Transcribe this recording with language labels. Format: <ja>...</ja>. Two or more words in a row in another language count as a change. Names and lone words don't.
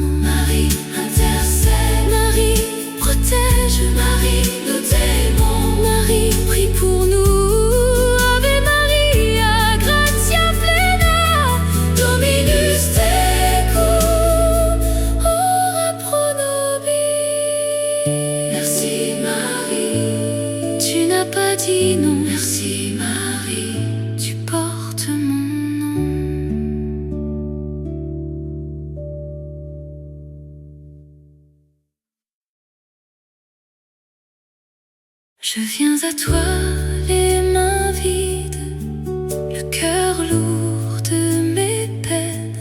<fr>Marie intercède, Marie protège, Marie nous t'aimons. Marie prie pour nous.</fr> <la>Ave Maria, gratia plena, Dominus tecum, ora pro nobis.</la> <fr>Merci Marie, tu n'as pas dit non. Merci Marie, tu portes mon. Je viens à toi, les mains vides, le cœur lourd de mes peines.</fr>